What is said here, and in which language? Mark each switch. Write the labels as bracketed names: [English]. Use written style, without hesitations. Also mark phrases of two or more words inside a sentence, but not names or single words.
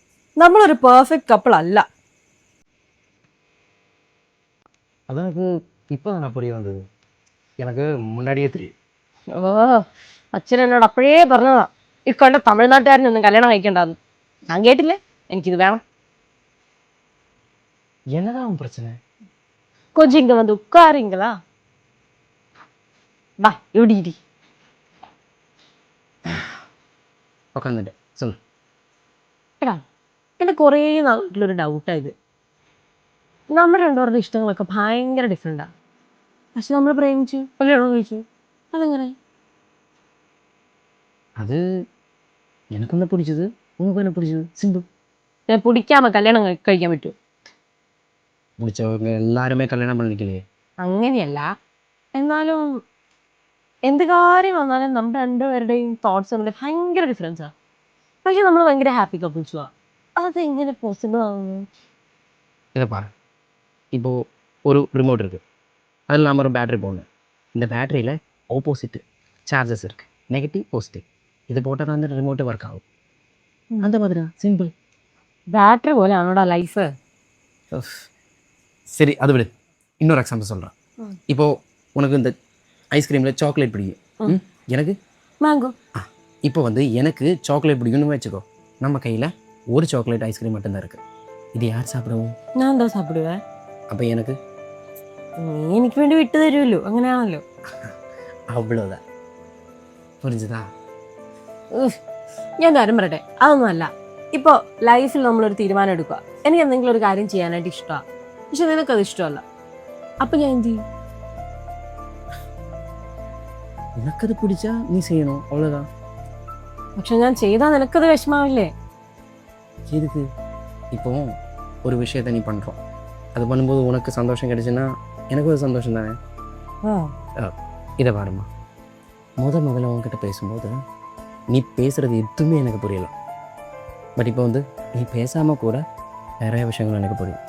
[Malayalam] നമ്മളൊരു [English] perfect couple [Malayalam] അല്ല. [Tamil] அது எனக்கு இப்போ தான் புரிய வந்தது. எனக்கு முன்னாடியே தெரியும். [Malayalam] ഓ, അച്ഛൻ എന്നോട് അപ്പോഴേ പറഞ്ഞതാ ഈ കണ്ട തമിഴ്നാട്ടുകാരനൊന്നും കല്യാണം കഴിക്കണ്ടെന്ന്. ഞാൻ കേട്ടില്ലേ, എനിക്കിത് വേണം. [Tamil] என்னதான் உன் பிரச்சனை? கொஞ்சம் இங்க வந்து உட்காருங்களா? வா, இப்படி இடி. உட்காந்துட்டேன், சொல்லு. [Malayalam] എടാ, എൻ്റെ കുറേ നാട്ടിലൊരു ഡൗട്ടായത്. നമ്മുടെ രണ്ടുപേരുടെ ഇഷ്ടങ്ങളൊക്കെ ഭയങ്കര ഡിഫറെൻറ്റാണ്. പക്ഷെ നമ്മൾ പ്രേമിച്ചു കല്യാണം കഴിച്ചു. അതെങ്ങനെ? [Tamil] அது எனக்கு என்ன பிடிச்சது, உனக்கு என்ன பிடிச்சது, சிம்பிள். [Malayalam] പിടിക്കാമോ കല്യാണം കഴിക്കാൻ പറ്റുമോ? [Tamil] பிடிச்சவங்க எல்லாருமே கல்யாணம் பண்ணிக்கலையே. [Malayalam] അങ്ങനെയല്ല, എന്നാലും എന്ത് കാര്യം വന്നാലും നമ്മുടെ രണ്ടുപേരുടെയും തോട്ട്സ് തമ്മിൽ ഭയങ്കര ഡിഫറൻസാണ്. പക്ഷെ നമ്മൾ ഭയങ്കര [English] happy couples. [Malayalam] അതെങ്ങനെ പോസിബിൾ ആവുന്നു? [Tamil] இதை பாரு, இப்போது ஒரு ரிமோட் இருக்குது, அதில் நம்ம ஒரு பேட்டரி போடணும். இந்த பேட்டரியில் [English] opposite charges [Tamil] இருக்குது, [English] negative positive. [Tamil] இது போட்டால் தான் அந்த ரிமோட்டு ஒர்க் ஆகும். அந்த மாதிரி தான், சிம்பிள். [Malayalam] ബാറ്ററി പോലെയാണോടാ ലൈഫ്? [Tamil] சரி, அது விடு. இன்னொரு எக்ஸாம்பிள் சொல்கிறேன். இப்போது உனக்கு இந்த ஐஸ்கிரீமில் சாக்லேட் பிடிக்கும், எனக்கு മാംഗോ. இப்போ வந்து எனக்கு சாக்லேட் பிடிக்கும்னு வச்சுக்கோ. நம்ம கையில் ஒரு சாக்லேட் ஐஸ்கிரீம் மட்டும்தான் இருக்குது. இது யார் சாப்பிடுவோம்? [Malayalam] ഞാൻ എന്താ സാപ്പിടുവേ? [Tamil] அப்போ எனக்கு [Malayalam] നീ എനിക്ക് വേണ്ടി വിട്ടു തരുമല്ലോ, അങ്ങനെയാണല്ലോ. [Tamil] அவ்வளோதான், புரிஞ்சுதா? [Malayalam] ഞാൻ കാര്യം പറയട്ടെ, അതൊന്നും അല്ല. ഇപ്പോൾ ലൈഫിൽ നമ്മളൊരു തീരുമാനം എടുക്കുക. എനിക്ക് എന്തെങ്കിലും ഒരു കാര്യം ചെയ്യാനായിട്ട് ഇഷ്ടമാണ്, പക്ഷെ നിനക്കത് ഇഷ്ടമല്ല. അപ്പം ഞാൻ എന്ത് ചെയ്യും? [Tamil] உனக்கது பிடிச்சா நீ செய்யணும், அவ்வளோதான். [Malayalam] പക്ഷെ ഞാൻ ചെയ്താൽ നിനക്കത് വിഷമാവില്ലേ? [Tamil] எதுக்கு? இப்போ ஒரு விஷயத்தை நீ பண்ணுறோம், அது பண்ணும்போது உனக்கு சந்தோஷம் கிடைச்சுன்னா எனக்கு ஒரு சந்தோஷம் தானே. இதை பாருமா, முதல்ல உன்கிட்ட பேசும்போது நீ பேசுகிறது எதுவுமே எனக்கு புரியலை. பட் இப்போ வந்து நீ பேசாமல் கூட நிறைய விஷயங்கள் எனக்கு புரியும்.